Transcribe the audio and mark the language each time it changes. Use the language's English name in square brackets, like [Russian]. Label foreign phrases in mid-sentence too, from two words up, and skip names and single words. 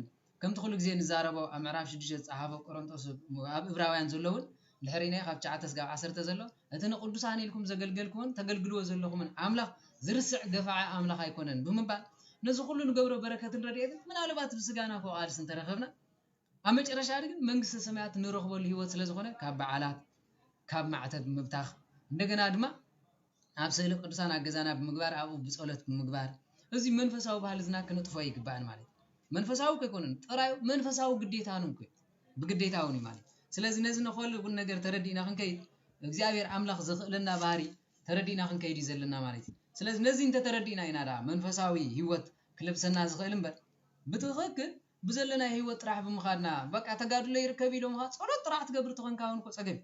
[Tigrinya] ከምቲ ኩሉ ግዜ ንዛረቦ ኣብ ምዕራፍ 6 ዝጻሓፈ ቆሮንቶስ ኣብ ዕብራውያን ዘለውን ድሕሪና ካብ 9 እስካብ 10 ዘሎ እቲ ንቅዱሳን ኢልኩም ዘገልገልኩን ተገልግልዎ ዘለኹምን አምላክ ዝርስዕ ገፋዓ አምላክ አይኮነን ብምባል ነዚ ሁሉ ንገብሮ በረከትን ረድኤትን ምናልባት ብስጋና ኮ ቃልስ እንተረኸብና ኣብ መጨረሻ ግን መንግስተ ሰማያት ንረኽበሉ ህይወት ስለ ዝኾነ ካብ በዓላት ካብ ማዕተብ ምብታኽ እንደገና ድማ ኣብ ስእሊ ቅዱሳን ኣገዛና ብምግባር ኣብኡ ብጸሎት ብምግባር እዚ መንፈሳዊ ባህል ዝና ክንጥፎ ይግባአን ማለት መንፈሳዊ ከይኮነን ጥራይ መንፈሳዊ [Amharic] ግዴታ ነው እኮ ብግዴታው ነው [Tigrinya] ማለት ስለዚህ ነዚ ነኸል ጉን ነገር ተረዲና ክንከይድ እግዚአብሔር አምላክ ዘኽእለና ባህሪ ተረዲና ክንከይድ ይዘልና ማለት ስለዚህ ነዚ እንተ ተረዲና ኢና ዳ መንፈሳዊ ህይወት ክልብሰና ዝኽእል እምበር ብትኽክል ብዘለና ህይወት ጥራሕ ብምኻድና በቃ ተጋድሎ ይርከብ ኢሎም ኻ ጸሎት ጥራሕ ትገብር ትኾንካውን ኮ ጸገብ